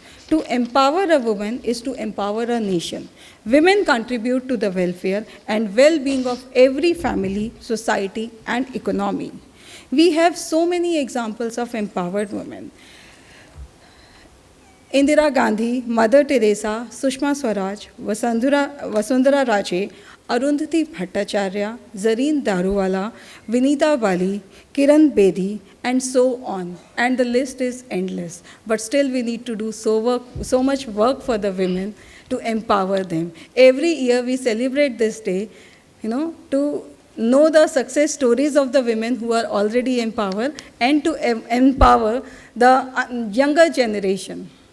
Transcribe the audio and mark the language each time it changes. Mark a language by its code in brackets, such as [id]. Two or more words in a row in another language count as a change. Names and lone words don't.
[en] To empower a woman is to empower a nation. Women contribute to the welfare and well-being of every family, society, and economy. We have so many examples of empowered women. Indira Gandhi, Mother Teresa, Sushma Swaraj, Vasundhara Raje, Arundhati Bhattacharya, Zareen Daruwala, Vinita Bali, Kiran Bedi, and so on. And the list is endless. But still we need to do so much work for the women to empower them. Every year we celebrate this day, to know the success stories of the women who are already empowered and to empower the younger generation.